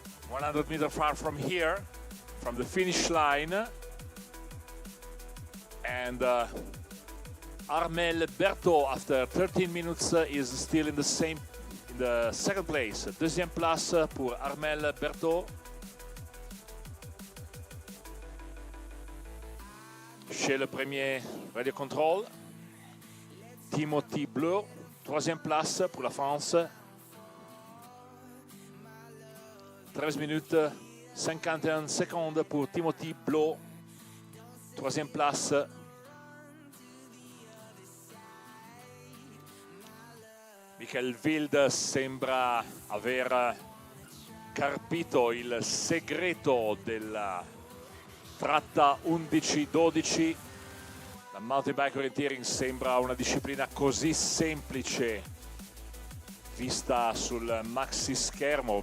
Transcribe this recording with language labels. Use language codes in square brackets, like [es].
[en] 100 meters far from here, from the finish line, and Armel Berthaud after 13 minutes is still in the second place. [fr] Deuxième place pour Armel Berthaud. Chez le premier radio control, Timothy Bleu, troisième place pour la France. 13 minutes 51 secondes pour Timothy Bleu, troisième place. [it] Michael Wilde sembra aver carpito il segreto della tratta 11-12. La mountain bike orienteering sembra una disciplina così semplice vista sul maxi schermo.